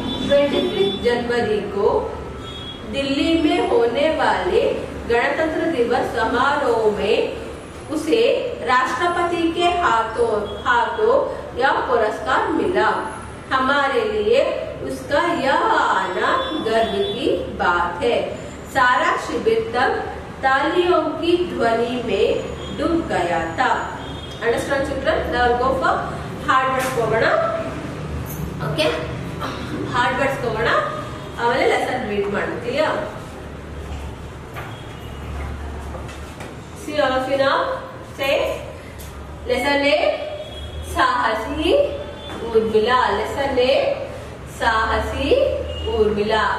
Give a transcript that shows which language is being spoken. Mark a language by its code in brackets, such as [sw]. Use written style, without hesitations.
[hi] 25 जनवरी को दिल्ली में होने वाले गणतंत्र दिवस समारोह में उसे राष्ट्रपति के हाथों यह पुरस्कार मिला। हमारे लिए उसका यह आना गर्व की बात है। सारा शिविर तक तालियों की ध्वनि में डूब गया था। [en] Understand children? Now go for hard words [kn] ಹೋಗೋಣ. ಓಕೆ, ಹಾರ್ಡ್ ವರ್ಡ್ಸ್ ಹೋಗೋಣ, ಆಮೇಲೆ ಲೆಸನ್ ರೀಡ್ ಮಾಡ್ತೀಯಾ? [en] See all of you now. Say lesson name साहसी Urmila. Lesson name साहसी उर्मिला.